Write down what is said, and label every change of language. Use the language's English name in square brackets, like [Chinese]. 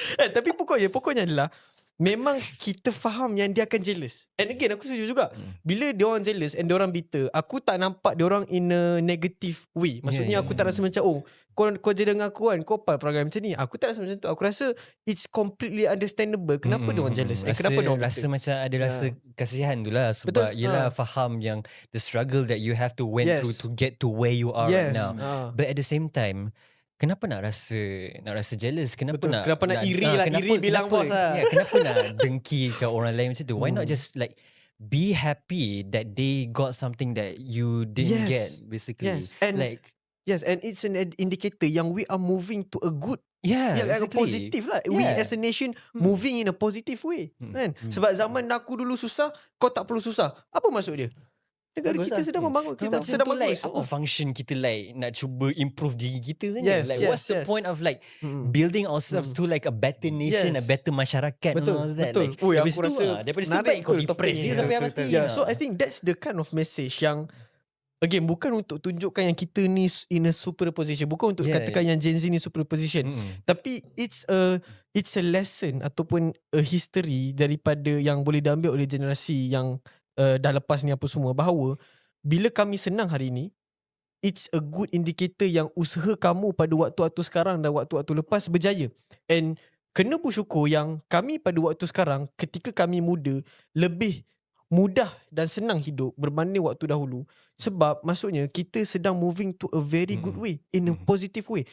[Malay] Tapi pokoknya adalah memang kita faham yang dia akan jealous. [English] And again [Malay] aku setuju juga. Bila dia orang jealous and dia orang bitter, aku tak nampak dia orang [English] in a negative way. [Malay] Maksudnya aku tak rasa macam kau je dengan aku kan, kau perangai macam ni. Aku tak rasa macam tu. Aku rasa [English] it's completely understandable [Malay] kenapa dia orang jealous. Kenapa dia orang rasa macam ada rasa kasihan tu lah. Sebab yelah faham yang [English] the struggle that you have to went through to get to where you are right now. But at the same time, kenapa nak rasa jealous? [Malay] Kenapa nak iri lah, iri bilang bos lah. Kenapa nak dengki ke orang lain macam tu? [English] Why not just like be happy that they got something that you didn't get basically. Yes, and it's an indicator yang we are moving to a good, like a positive lah. We as a nation moving in a positive way. [Malay] Kan? Sebab zaman aku dulu susah, kau tak perlu susah. Apa maksud dia? Negara kita sedang membangun, kita sedang bagus. Apa function kita like nak cuba improve diri kita saja? [English] What's the point of like building ourselves to like a better nation, a better masyarakat? [Malay] Betul. [English] Like, [Malay] Aku rasa daripada situ baik kau depresi sampai mati. [English] So I think that's the kind of message [Malay] yang again bukan untuk tunjukkan yang kita ni [English] in a superior position, [Malay] bukan untuk katakan yang Gen Z ni superior position, tapi [English] it's a lesson [Malay] ataupun a history daripada yang boleh diambil oleh generasi yang dah lepas ni apa semua, bahawa bila kami senang hari ni, [English] it's a good indicator [Malay] yang usaha kamu pada waktu-waktu sekarang dan waktu-waktu lepas berjaya. And kena bersyukur yang kami pada waktu sekarang ketika kami muda lebih mudah dan senang hidup berbanding waktu dahulu. [English] Sebab maksudnya kita sedang moving to a very good way, in a positive way.